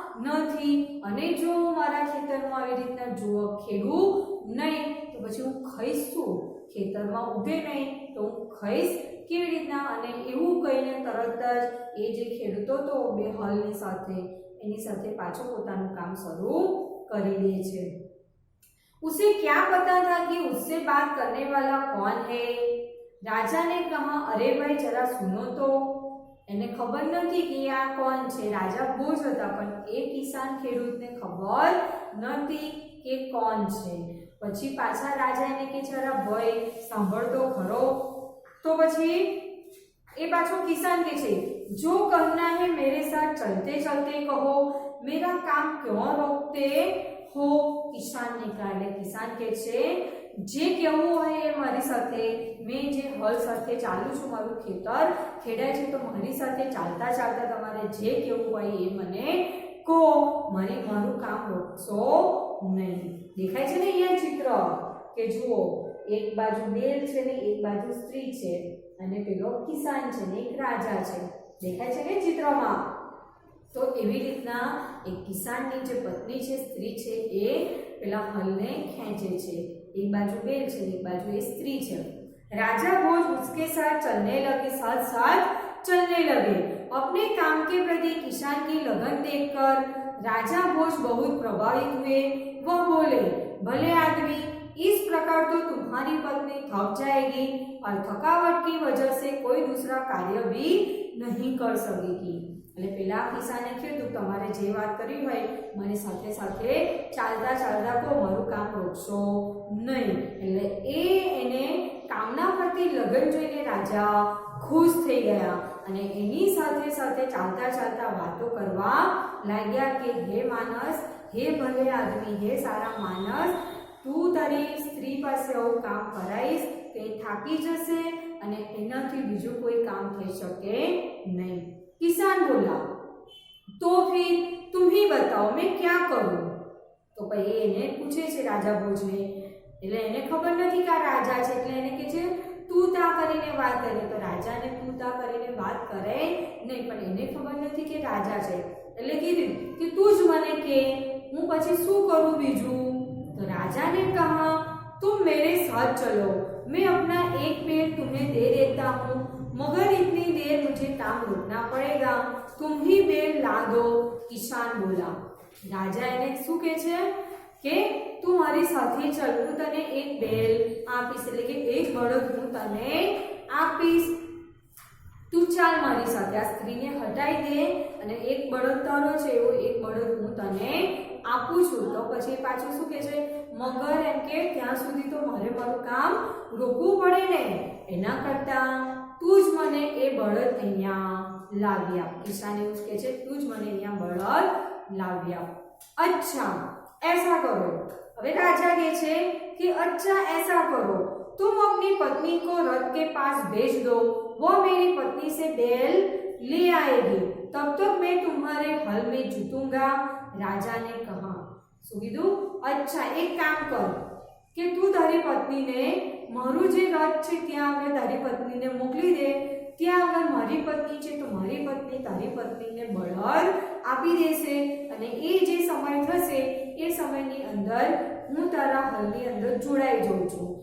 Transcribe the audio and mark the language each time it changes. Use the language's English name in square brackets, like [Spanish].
[Gujarati] નથી અને જો હું મારા ખેતરમાં આવી રીતના જો ખેડું નહીં તો પછી હું ખાઈશ શું ખેતરમાં ઉભે નહીં તો હું ખાઈશ કેવી રીતના અને એવું કહીને તરત જ એ જે ખેડૂતો તો બે હલની સાથે એની સાથે પાછો પોતાનું કામ શરૂ કરી દે છે। [Hindi] उसे क्या पता था कि उससे बात करने वाला कौन है। राजा ने कहा अरे भाई जरा सुनो तो [Gujarati] એને ખબર નથી કે આ કોણ છે રાજા ભોજ હતા પણ એ કિસાન ખેડૂતને ખબર નથી કે કોણ છે। પછી પાછા રાજા એને કે જરા ભાઈ સાંભળતો ખરો તો પછી એ પાછો કિસાન કે છે [Hindi] जो कहना है मेरे साथ चलते चलते कहो मेरा काम क्यों रोकते हो। किसान ने कहा [Gujarati] એટલે કિસાન કે છે જે કહેવું હોય એ મારી સાથે મેં જે હલ સાથે ચાલુ છું મારું ખેતર ખેડાય છે તો મારી સાથે ચાલતા ચાલતા તમારે જે કહેવું હોય એ મને કહો મારું કામ રોકશો નહીં। દેખાય છે ને અહીંયા ચિત્ર કે જુઓ એક બાજુ બેલ છે ને એક બાજુ સ્ત્રી છે અને પેલો કિસાન છે ને એક રાજા છે. દેખાય છે કે ચિત્રમાં? તો એવી રીતના એક કિસાનની જે પત્ની છે, સ્ત્રી છે, એ પેલા હલને ખેંચે છે. एक बाजू बेल છે, एक बाजू ये स्त्री છે. [Hindi] राजा भोज उसके साथ चलने लगे, साथ साथ चलने लगे. अपने काम के प्रति किसान की लगन देखकर राजा भोज बहुत प्रभावित हुए. वह बोले, भले आदमी, इस प्रकार तो तुम्हारी पत्नी थक जाएगी और थकावट की वजह से कोई दूसरा कार्य भी नहीं कर सकेगी. [Gujarati] એટલે પેલા કિસાને કીધું તમારે જે વાત કરી હોય મને સાથે સાથે ચાલતા ચાલતા કો મારું કામ રોકશો નહીં. એટલે એને કામના પ્રતિ લગન જોઈને રાજા ખુશ થઈ ગયા અને એની સાથે સાથે ચાલતા ચાલતા વાતો કરવા લાગ્યા કે હે માનસ, હે ભલે આદમી, હે સારા માનસ, તું તારી સ્ત્રી પાસે આવું કામ કરાઈશ કે થાકી જશે અને એનાથી બીજું કોઈ કામ થઈ શકે નહીં. [Hindi] किसान बोला, तो फिर तुम ही बताओ मैं क्या करूं. तो भाई [Gujarati] એને પૂછે છે રાજા ભોજને. એટલે એને ખબર નથી કે આ રાજા છે એટલે એને કહે છે તું તા કરીને વાત કરે. તો રાજાને તું તા કરીને વાત કરે નહીં, પણ એને ખબર નથી કે રાજા છે એટલે કીધું કે તું જ મને કે હું પછી શું કરું બીજું. તો રાજાને [Hindi] કહા, तुम मेरे साथ चलो, मैं अपना एक पेड़ तुम्हें दे देता हूँ, मगर इतनी देर मुझे काम रोकना पड़ेगा, तुम ही बेल ला दो. किसान बोला. [Gujarati] राजा એને શું કહે છે કે તું મારી સાથે ચાલ, હું તને એક બેલ આપીશ, એટલે કે એક બળદ હું તને આપીશ, તું ચાલ મારી સાથે. આ સ્ત્રીને હટાઈ દે અને એક બળદ તારો છે એવો એક બળદ હું તને આપું છું. તો પછી પાછું શું કહે છે, મગર એમ કે ત્યાં સુધી તો મારે મારું કામ રોકવું પડે ને, એના કરતા તું જ મને એ બળદ અહીંયા લાવી આપ. કિસાન એવું કહે છે તું જ મને અહીંયા બળદ લાવી આપ. [Hindi] अच्छा ऐसा करो. [Gujarati] હવે રાજા કહે છે [Hindi] कि अच्छा ऐसा करो, तुम अपनी पत्नी को रथ के पास भेज दो, वो मेरी पत्नी से बैल ले आएगी, तब तक मैं तुम्हारे हल में जुतूंगा. राजा ने कहा. [Gujarati] શું કીધું? [Hindi] अच्छा एक काम कर [Gujarati] કે તું તારી પત્નીને મારું જે રથ છે ત્યાં આગળ તારી પત્નીને મોકલી દે. ત્યાં આગળ મારી પત્ની છે તો મારી પત્ની તારી પત્નીને બળદ આપી દેશે અને એ જે સમય થશે એ સમયની અંદર હું તારા હલની અંદર જોડાઈ જાઉં છું.